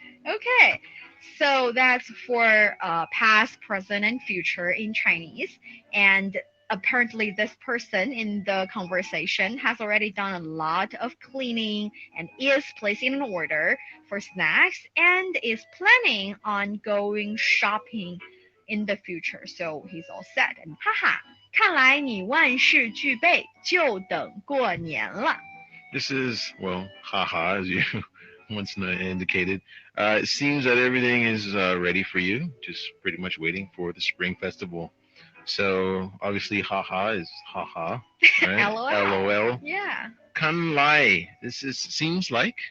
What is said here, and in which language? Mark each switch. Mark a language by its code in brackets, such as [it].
[en] Okay, so that's for past, present, and future in Chinese. And apparently, this person in the conversation has already done a lot of cleaning and is placing an order for snacks and is planning on going shopping in the future. So he's all set. And haha, [zh] 看来你万事俱备，就等过年了. [en] This is, well, haha, as you once indicated. It seems that everything is ready for you, just pretty much waiting for the Spring Festival. So obviously, haha is haha, right? LOL. LOL. Yeah. 看来, this is seems like.